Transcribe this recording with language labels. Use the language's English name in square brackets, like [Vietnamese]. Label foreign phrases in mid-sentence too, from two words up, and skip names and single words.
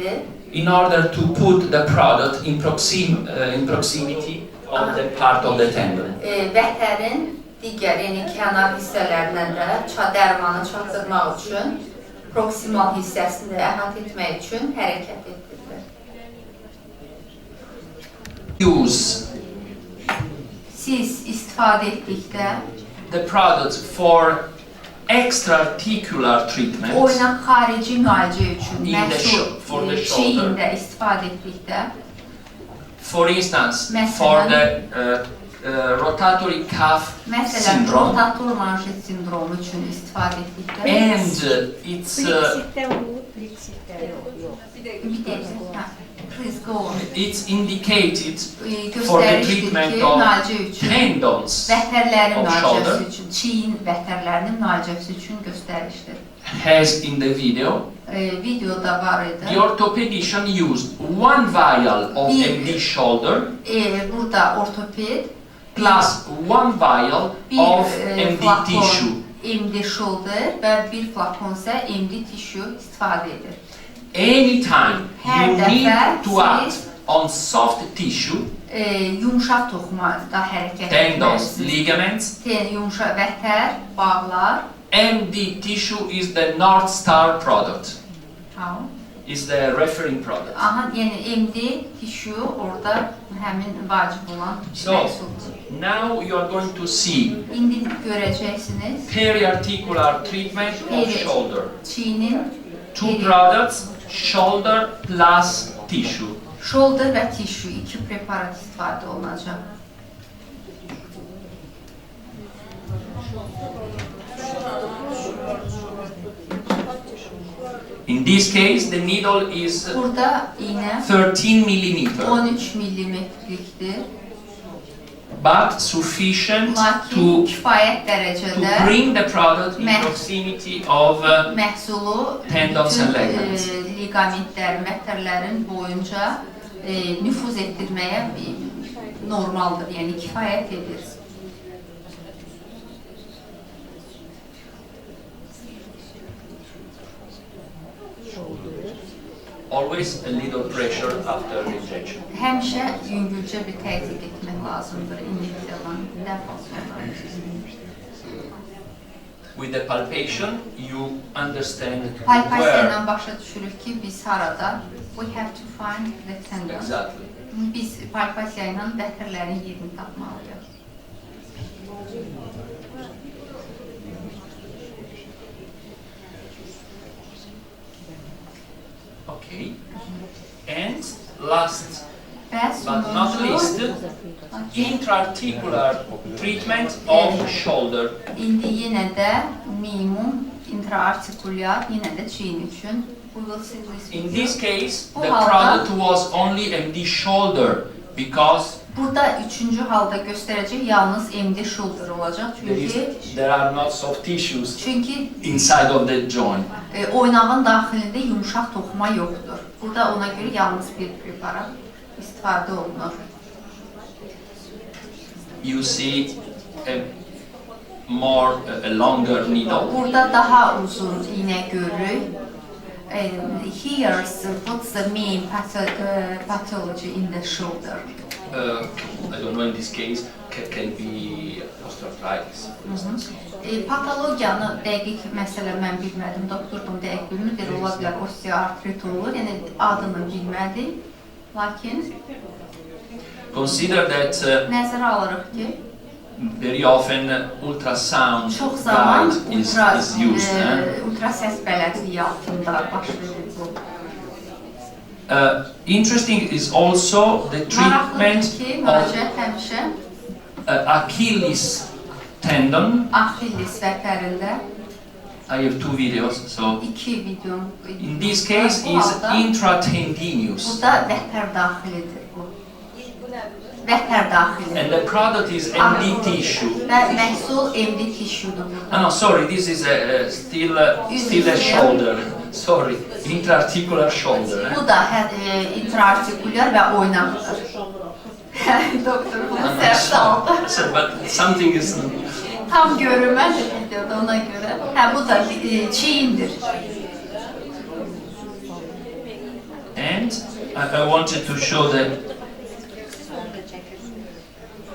[English] in order to put the product in proximity of the part of the tendon. [Azerbaijani] Vətərin digər, yəni kənar hissələrindən də dərmanı çatdırmaq üçün, proksimal hissəsini də əhatə etmək üçün hərəkət etdirilir. Siz istifadə etdikdə [English] the product for extra-articular treatment [Azerbaijani] oynaq xarici müalicə üçün [English] for the shoulder. [Azerbaijani] çiyində istifadə etdikdə, [English] for instance, [Azerbaijani] Məsələn, [English] for the rotatory cuff [Azerbaijani] məsələn, [English] syndrome, [Azerbaijani] rotator manşet sindromu üçün istifadə etdikdə, [English] and it's it's indicated for the treatment of tendons [Azerbaijani] vətərlərin [English] of shoulder, [Azerbaijani] müalicəsi üçün, çiyin vətərlərinin müalicəsi üçün göstərişdir. [English] as in the video. [Azerbaijani] Videoda var idi. [English] The orthopedician used one vial of MD shoulder [Azerbaijani] Burada ortoped [English] plus one vial of MD tissue. [Azerbaijani] MD shoulder və bir flakon isə MD tissue istifadə edir. [English] Anytime [Azerbaijani] Hər [English] you [Azerbaijani] dəfə [English] need to act [Azerbaijani] siz [English] on soft tissue, [Azerbaijani] yumşaq toxumada hərəkət [English] tendons, [Azerbaijani] etməlisiniz. [English] ligaments, [Azerbaijani] Yumşaq vətər, bağlar. [English] MD tissue is the North Star product. How? Is the referring product. [Azerbaijani] Aha, yəni MD tissue orada həmin vacib olan [English] So, [Azerbaijani] məhsuldur. [English] now you are going to see [Azerbaijani] İndi görəcəksiniz [English] periarticular treatment of shoulder. [Azerbaijani] çiyinin [English] Two products, shoulder plus tissue. [Azerbaijani] shoulder və tissue iki preparat istifadə olunacaq. [English] In this case, the needle is [Azerbaijani] Burada iğnə [English] 13 millimeter, [Azerbaijani] 13 millimetrlikdir. [English] but sufficient [Azerbaijani] Lakin [English] to [Azerbaijani] kifayət dərəcədə [English] bring the product in [Azerbaijani] Meh- [English] proximity of [Azerbaijani] məhsulu [English] Tendons and ligaments. [Azerbaijani] ligamentlərin, vətərlərin boyunca nüfuz etdirməyə normaldır, yəni kifayət edir. [English] always a little pressure after injection. [Azerbaijani] Həmişə yüngülcə bir təzyiq etmək lazımdır inyeksiyadan dərhal sonra. [English] With the palpation, you understand [Azerbaijani] Palpasiya [English] where [Azerbaijani] ilə başa düşürük ki, biz harada [English] we have to find the tendon. exactly. [Azerbaijani] Biz palpasiya ilə vətərlərin yerini tapmalıyıq. [English] Okay. And last [Azerbaijani] Və [English] but not least, intra-articular treatment of shoulder. [Azerbaijani] İndi yenə də minimum intraartikulyar, yenə də çiyin üçün. [English] We will see this In video. this case, [Azerbaijani] Bu [English] the [Azerbaijani] halda- [English] product was only MD shoulder because [Azerbaijani] Burada üçüncü halda göstərəcək yalnız MD shoulder olacaq. [English] there are not soft tissues [Azerbaijani] Çünki inside of the joint. Oynağın daxilində yumşaq toxuma yoxdur. Burada ona görə yalnız bir preparat istifadə olunur. [English] You see a longer needle. [Azerbaijani] Burada daha uzun iğnə görürük. [English] Here's what's the main pathology in the shoulder. I don't know, in this case can be osteoarthritis, for instance. [Azerbaijani] Patologiyanı dəqiq məsələ mən bilmədim, doktordan dəqiq bilmir, ola bilər osteoartrit olur, yəni adını bilmədik. Lakin [English] Consider that [Azerbaijani] nəzərə alırıq ki, [English] very often ultrasound [Azerbaijani] çox zaman [English] guide is used. [Azerbaijani] ultra səs bələdliyi altında baş verir bu. [English] Interesting is also the treatment [Azerbaijani] Maraqlıdır ki, [English] of [Azerbaijani] müraciət həmişə [English] Achilles tendon. [Azerbaijani] Achilles vətərində [English] I have two videos, so [Azerbaijani] iki video. [English] in this case [Azerbaijani] Bu [English] is [Azerbaijani] halda [English] intratendinous, [Azerbaijani] burada vətər daxilidir bu. Vətər daxili. [English] and the product is MD tissue. [Azerbaijani] Və məhsul MD tissue-dur burada. [English] No, sorry, this is still a shoulder. Sorry, intra-articular shoulder. [Azerbaijani] Bu da intraartikulyar və oynaqdır. Doktor bunu sərt aldı. [English] But something is. [Azerbaijani] Tam görünmədi videoda ona görə. Bu da çiyindir. [English] And I wanted to show that